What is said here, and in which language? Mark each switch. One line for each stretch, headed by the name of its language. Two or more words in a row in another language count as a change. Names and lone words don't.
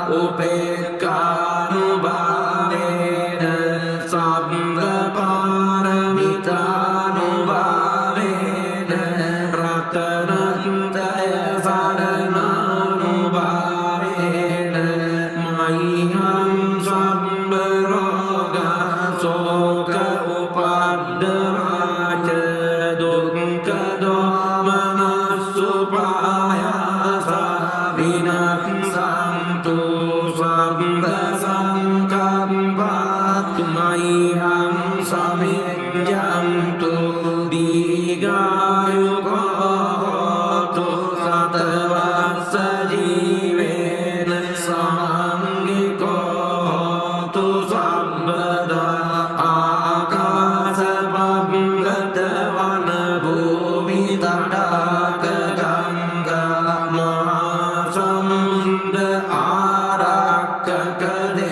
Pali: උපේක්ඛානුභාවේන සබ්බ පාරමිතානුභාවේන රතනත්‍රය සරණානුභාවේන මයිහං සබ්බ රෝග සෝක උපද්දවාච දුක්ඛ දෝමනස්සුපායාස විනස්සන්තු සබ්බ සංකම්පත්තු මයිහං සමිඤ්ඤන්තු දීඝායුකෝ හෝතු සතවස්ස ජීවේන සමංගිකෝ හෝතු සම්බදා ආකාශ භංගත වන භූමි තටාක ගංගා මහා සමුද්‍ර ආරක්කක